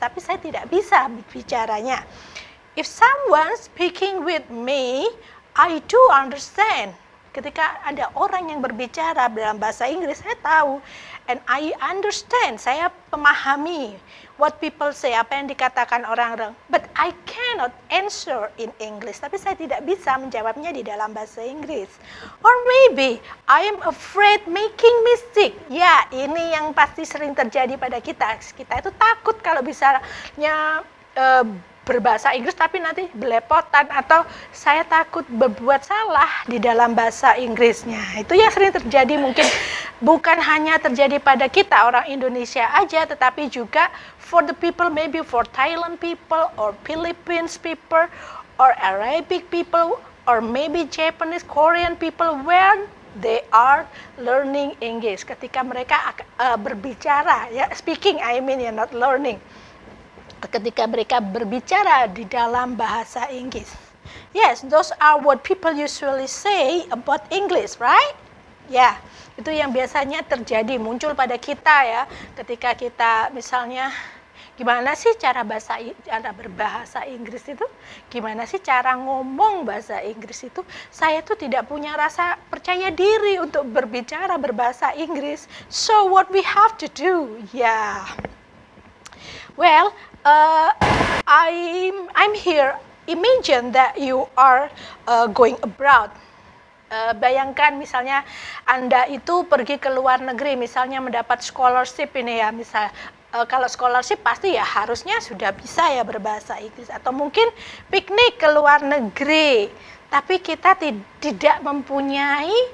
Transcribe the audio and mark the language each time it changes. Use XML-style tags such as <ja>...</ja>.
<id>Tapi saya tidak bisa bicaranya.</id> <en>If someone speaking with me, I do understand.</en> <id>Ketika ada orang yang berbicara dalam bahasa Inggris, saya tahu,</id> <en>and I understand,</en> <id>saya memahami</id> <en>what people say,</en> <id>apa yang dikatakan orang-orang,</id> <en>but I cannot answer in English,</en> <id>tapi saya tidak bisa menjawabnya di dalam bahasa Inggris.</id> <en>Or maybe I am afraid making mistake.</en> <id>Ya, ini yang pasti sering terjadi pada kita. Kita itu takut kalau misalnya berbahasa Inggris tapi nanti belepotan, atau saya takut berbuat salah di dalam bahasa Inggrisnya. Itu yang sering terjadi, mungkin bukan hanya terjadi pada kita orang Indonesia aja, tetapi juga</id> <en>for the people, maybe for Thailand people or Philippines people or Arabic people or maybe Japanese, Korean people when they are learning English.</en> <id>Ketika mereka berbicara, ya</id> <en>speaking I mean,</en> <id>ya</id> <en>not learning.</en> <id>Ketika mereka berbicara di dalam bahasa Inggris.</id> <en>Yes, those are what people usually say about English, right?</en> <id>Ya, itu yang biasanya terjadi, muncul pada kita ya, ketika kita misalnya, gimana sih cara berbahasa Inggris itu? Gimana sih cara ngomong bahasa Inggris itu? Saya tuh tidak punya rasa percaya diri untuk berbicara berbahasa Inggris.</id> <en>So what we have to do? Yeah. Well, I'm here. Imagine that you are going abroad.</en> <id>Bayangkan misalnya Anda itu pergi ke luar negeri, misalnya mendapat scholarship ini ya, kalau scholarship pasti ya harusnya sudah bisa ya berbahasa Inggris, atau mungkin piknik ke luar negeri, tapi kita tidak mempunyai</id>